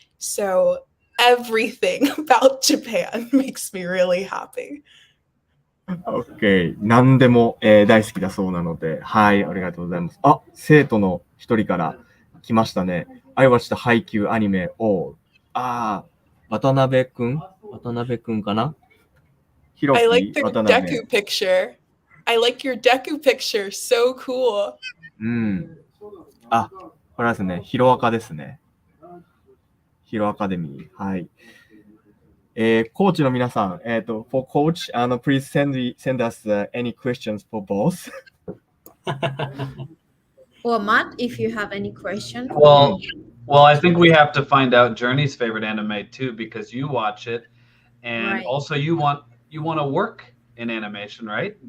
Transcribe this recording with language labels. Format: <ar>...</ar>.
<en>So everything about Japan makes me really happy. OK。</en> <ja>何でも、大好きだそうなので、はい、ありがとうございます。あ、生徒の一人から来ましたね。</ja> <en>I watched the Haikyuu anime all.</en> <ja>渡辺くんかな？ひろき、</ja> <en>I like the</en> <ja>渡辺。</ja> <en>Deku picture. I like your Deku picture. So cool.</en> <ja>あ、これはですね、ヒロアカですね。ヒロアカデミー。はい。コーチの皆さん、</ja> <en>for coach, please send us any questions for both. Or Matt, if you have any questions. Well, I think we have to find out Journey's favorite anime too, because you watch it, and also you want to work in animation, right?</en>